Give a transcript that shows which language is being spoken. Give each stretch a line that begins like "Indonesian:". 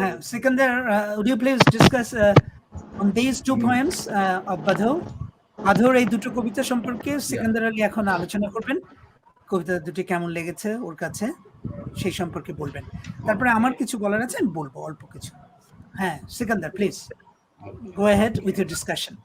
English: Sikandar, would you please discuss on these 2 poems of Baddouh?
Bangla: বাঁধোর এই দুটো কবিতা সম্পর্কে সিকান্দার আলী এখন আলোচনা করবেন। কবিতা দুটি কেমন লেগেছে ওর কাছে সেই সম্পর্কে বলবেন। তারপরে আমার কিছু বলার আছে, আমি বলবো অল্প কিছু।
English: হ্যাঁ, Sikandar, please go ahead with your discussion.